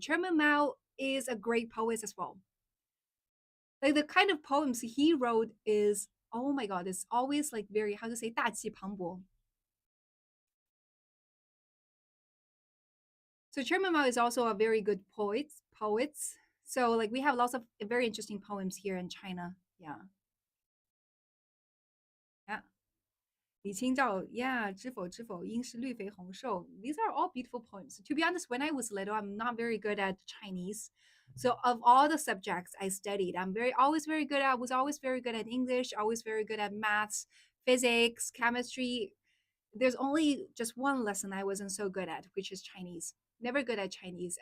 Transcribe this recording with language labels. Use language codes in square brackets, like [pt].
[en] Chairman Mao is a great poet as well. Like the kind of poems he wrote is, oh my god, it's always like very, how to say, [zh] 大气磅礴. [en] So Chairman Mao is also a very good poet. So like we have lots of very interesting poems here in China. Yeah. Yeah. [zh] 李清照, yeah, 知否知否，应是绿肥红瘦. [en] These are all beautiful poems. To be honest, when I was little, I'm not very good at Chinese. So of all the subjects I studied, I was always very good at English, always very good at maths, physics, chemistry. There's only just one lesson I wasn't so good at, which is Chinese. Never good at Chinese.